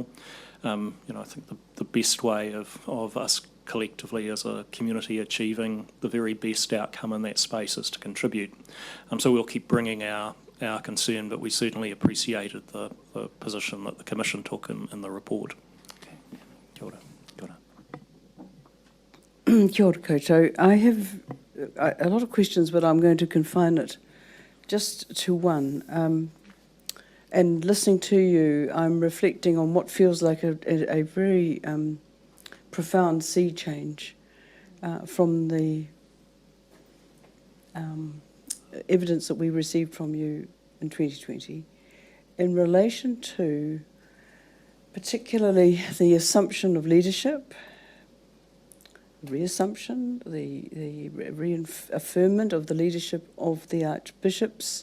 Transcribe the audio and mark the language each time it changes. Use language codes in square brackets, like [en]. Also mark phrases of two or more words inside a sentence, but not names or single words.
[en] I think the best way of us collectively as a community achieving the very best outcome in that space is to contribute. So we'll keep bringing our concern, but we certainly appreciated the position that the Commission took in the report. [mi] Okay. Kia ora. Kia ora. Kia ora koutou. [en] I have a lot of questions, but I'm going to confine it just to one. And listening to you, I'm reflecting on what feels like a very profound sea change from the evidence that we received from you in 2020 in relation to particularly the assumption of leadership, reassumption, the reaffirmment of the leadership of the archbishops.